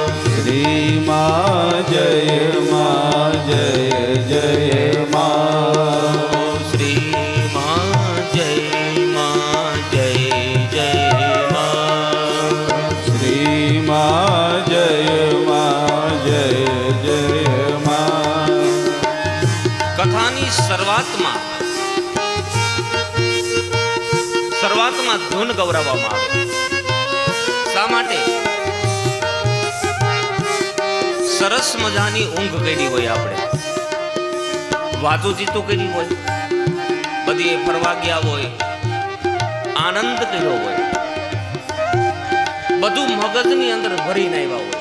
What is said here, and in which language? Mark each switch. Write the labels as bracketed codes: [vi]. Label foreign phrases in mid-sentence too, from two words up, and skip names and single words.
[hi] श्री माँ जय जय माँ। श्री माँ जय जय माँ। श्री माँ जय जय माँ। [gu] કથાની શરૂઆતમાં ધૂન ગૌરવવામાં આવે. શા માટે? સરસ મજાની ઊંઘ કરી હોય, આપણે વાતું ચીતું કરી હોય, બધી ફરવા ગયા હોય, આનંદ કર્યો હોય, બધું મગજની અંદર ભરીને આવ્યા હોય.